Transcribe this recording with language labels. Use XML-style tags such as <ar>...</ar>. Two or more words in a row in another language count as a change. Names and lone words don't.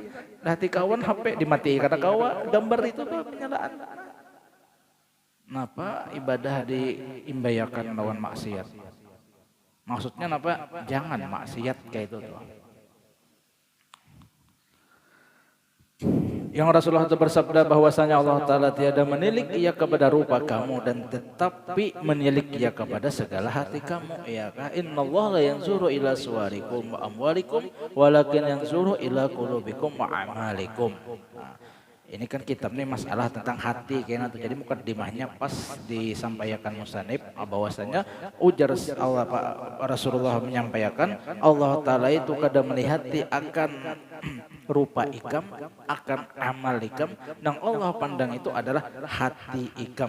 <bjn>Hati kawan HP dimati kada kawa, gambar itu tuh penyalaan. Napa ibadah diimbayakan lawan maksiat? Maksudnya napa?</bjn> <id>Jangan maksiat kayak itu tuh. Yang Rasulullah itu bersabda bahwasanya Allah Ta'ala tiada menilik ia kepada rupa kamu dan tetapi menilik ia kepada segala hati kamu.</id> <bjn>Ya kah?</bjn> <ar>إن الله لا ينظر إلى صوركم وأموالكم ولكن ينظر إلى قلوبكم وأعمالكم.</ar> <id>Nah, ini kan kitab ini masalah tentang hati kayaknya tuh.</id> <bjn>Jadi mukadimahnya pas disampaikan musannif bahwasanya ujar Allah Rasulullah menyampaikan Allah Ta'ala itu kada melihati akan rupa ikam, akan amal ikam, yang Allah pandang itu adalah hati ikam.</bjn>